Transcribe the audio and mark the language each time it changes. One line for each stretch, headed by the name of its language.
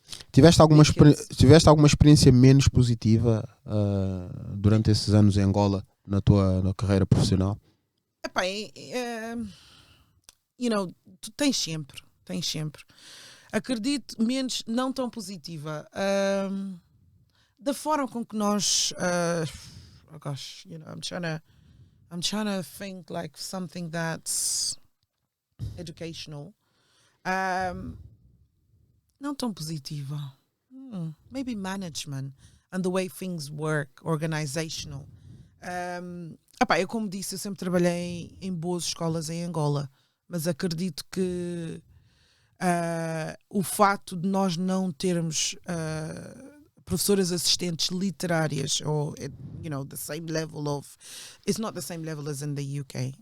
Portuguese: Tiveste alguma experiência menos positiva durante esses anos em Angola na tua carreira profissional? Tu tens sempre. Acredito, menos, não tão positiva. Da forma com que nós
English: oh gosh, I'm trying to think like something that's educational.
Portuguese: Não tão positiva.
English: Maybe management and the way things work, organizational.
Portuguese: Eu como disse, eu sempre trabalhei em boas escolas em Angola, mas acredito que o fato de nós não termos professoras assistentes literárias, ou
English: the same level of, it's not the same level as in the UK.